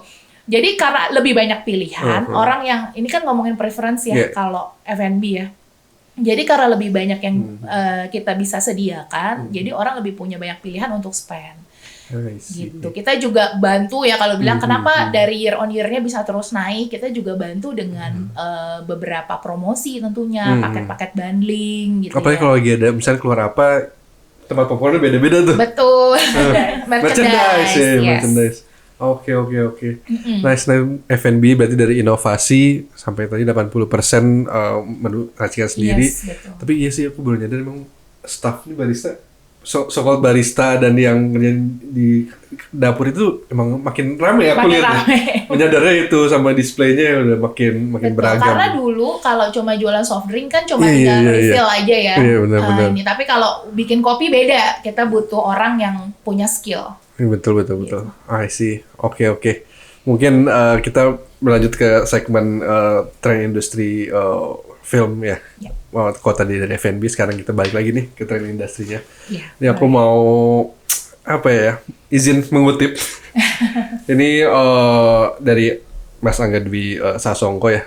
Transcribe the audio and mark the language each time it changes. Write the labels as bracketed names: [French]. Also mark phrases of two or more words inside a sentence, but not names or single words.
[Indonesian] Jadi karena lebih banyak pilihan, orang yang, ini kan ngomongin preference ya kalau F&B ya. Jadi karena lebih banyak yang kita bisa sediakan, jadi orang lebih punya banyak pilihan untuk spend. Gitu. Kita juga bantu ya kalau bilang kenapa dari [English] year on year- [Indonesian] nya bisa terus naik, kita juga bantu dengan beberapa promosi tentunya, paket-paket bundling gitu. Apalagi kalau lagi ada misalnya keluar apa, tempat popcornnya beda-beda tuh. Betul. [English] Merchandise. Oke. Nice. [Indonesian] F&B berarti dari inovasi sampai tadi 80% menu racikan sendiri. Tapi iya sih aku baru nyadar memang staff ini barista, so-called barista dan yang kerjaan di dapur itu emang makin ramai aku lihat. Menyadarnya itu sama displaynya udah makin beragam. Karena dulu kalau cuma jualan [English] soft drink [Indonesian] kan cuma tinggal refill aja ya. Iya, benar. Tapi kalau bikin kopi beda, kita butuh orang yang punya skill. Betul. [English] I see. [Indonesian] Oke. Mungkin kita berlanjut ke segmen tren industri film ya. Kalau tadi dari F&B, sekarang kita balik lagi nih ke tren industrinya. Ini aku mau izin mengutip. Ini dari Mas Angga Dwi Sasongko ya.